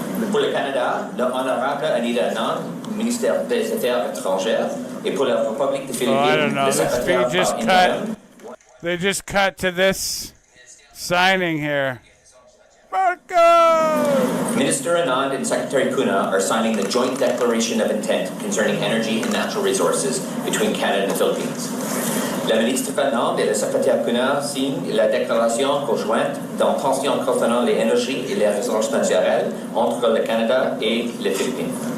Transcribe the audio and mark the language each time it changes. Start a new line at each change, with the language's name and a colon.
French: Pour le Canada, le honorable Anita Anand, ministère des Affaires étrangères, et pour la République des Philippines,
English: I don't know.
French: le secrétaire
English: They just cut to this signing here. Marco! Minister Anand and Secretary Puna are signing the joint declaration of intent concerning energy and natural resources between Canada and the Philippines.
French: La ministre Anand et le secrétaire Puna signent la déclaration conjointe d'intention concernant les énergies et les ressources naturelles entre le Canada et les Philippines.